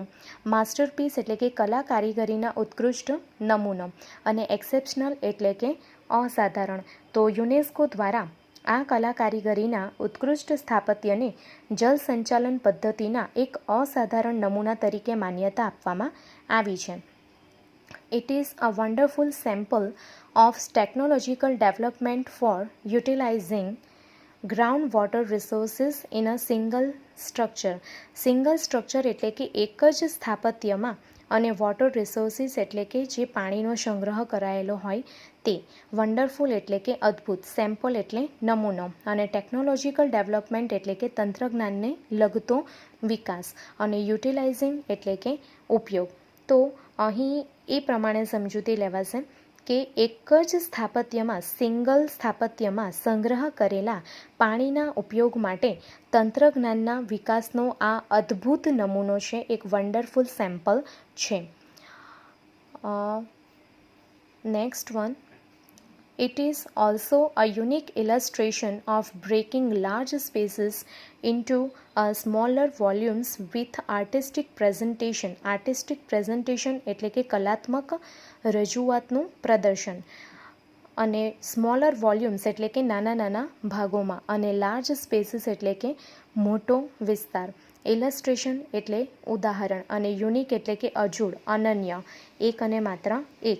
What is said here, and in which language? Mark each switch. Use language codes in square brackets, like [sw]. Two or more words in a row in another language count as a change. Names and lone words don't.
[gu] માસ્ટરપીસ એટલે કે કલા કારીગરીના ઉત્કૃષ્ટ નમૂનો, અને એક્સેપ્શનલ એટલે કે અસાધારણ। તો યુનેસ્કો દ્વારા આ કલા કારીગરીના ઉત્કૃષ્ટ સ્થાપત્યને જલ સંચાલન પદ્ધતિના એક અસાધારણ નમૂના તરીકે માન્યતા આપવામાં આવી છે। [en] It is a wonderful sample of technological development for utilizing groundwater resources in a single structure। single structure [gu] એટલે કે એક જ સ્થાપત્યમાં, અને [en] water resources [gu] એટલે કે જે પાણીનો સંગ્રહ કરાયેલો હોય તે। વન્ડરફુલ એટલે કે અદ્ભુત, સેમ્પલ એટલે નમૂનો, અને [en] technological development [gu] એટલે કે તંત્રજ્ઞાનને લગતો વિકાસ, અને યુટિલાઇઝિંગ એટલે કે ઉપયોગ। તો અહીં એ પ્રમાણે સમજૂતી લેવાશે કે એક જ સ્થાપત્યમાં, સિંગલ સ્થાપત્યમાં સંગ્રહ કરેલા પાણીના ઉપયોગ માટે તંત્રજ્ઞાનના વિકાસનો આ અદ્ભુત નમૂનો છે, એક [en] wonderful sample [gu] છે। [en] next one, It is also a unique illustration of breaking large spaces into smaller volumes with artistic presentation। Artistic presentation [gu] એટલે કે કલાત્મક રજૂઆતનું પ્રદર્શન, અને [en] smaller volumes [gu] એટલે કે નાના નાના ભાગોમાં, અને [en] large spaces [gu] એટલે કે મોટો વિસ્તાર। ઇલસ્ટ્રેશન એટલે ઉદાહરણ, અને યુનિક એટલે કે અજોડ, અનન્ય, એક અને માત્ર એક।